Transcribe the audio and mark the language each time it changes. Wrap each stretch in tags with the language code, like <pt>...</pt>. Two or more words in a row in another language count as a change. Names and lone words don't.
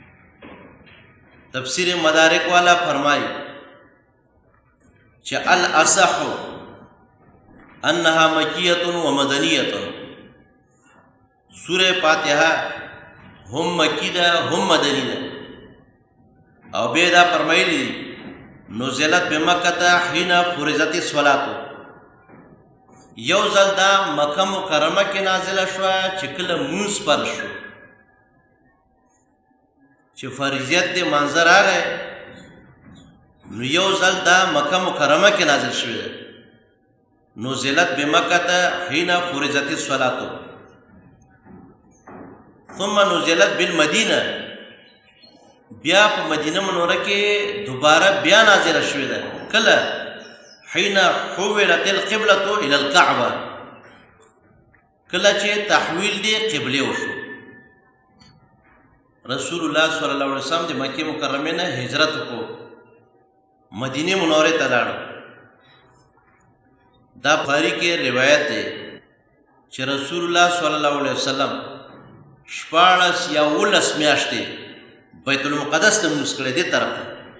<ps>تفسیر مدارک والا فرمائی چې</ps> <ar>الاصح انها مکیه و مدنیه.</ar> <ps>سوره فاتحه هم مکی ده هم مدنی ده. او بیا دا فرمایلی</ps> <ar>نزلت بمکه حين فرضت الصلاه.</ar> <ps>یو ځل دا مکه مکرمه کې نازله شوه چې کله مونځ فرض شو، چې فریضیت دې منظر راغی، نو یو ځل دا مکه مکرمه کې نازل شوی ده.</ps> <ar>نزلت بمکه حين فرضت الصلاه ثم نزلت بالمدینه.</ar> <ps>بیا په مدینه منوره کې دوباره بیا نازله شوې ده. کله؟</ps> <ar>حين حولت القبلة الى الكعبه.</ar> <ps>کله چې تحویل دی قبله وشو. رسول الله</ps> <ar>صلی الله علیه وسلم</ar> <ps>د مکه مکرمه نه هجرت وکړو، مدینه منوره ته لاړ. دا بخاری کې روایت ده چې رسول الله</ps> <ar>صلی الله علیه وسلم</ar> <ps>14 یا 19 میاشتې بیت المقدس ته مونځ کړی دی طرف ته.</ps>